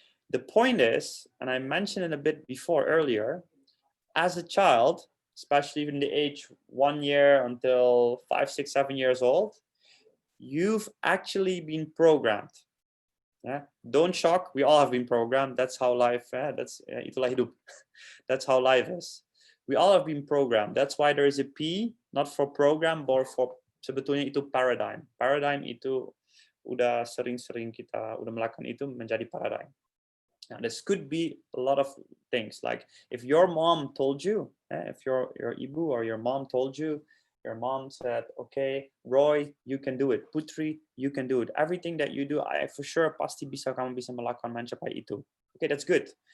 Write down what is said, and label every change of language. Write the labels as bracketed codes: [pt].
[en] The point is, and I mentioned it a bit before earlier, as a child, especially in the age 1 year until 5, 6, 7 years old, you've actually been programmed. Don't shock, we all have been programmed. That's how life, [id] itulah hidup. [en] That's how life is. We all have been programmed. That's why there is a P, not for program, but for [id] sebetulnya itu [en] paradigm. [id] Paradigm itu udah sering-sering kita udah melakukan itu menjadi paradigm. [en] Now, this could be a lot of things. Like if your mom told you, if your ibu or your mom told you, your mom said, okay, Roy, you can do it. Putri, you can do it. Everything that you do, I for sure [id] pasti kamu bisa melakukan mencapai itu. [en] Okay, that's good.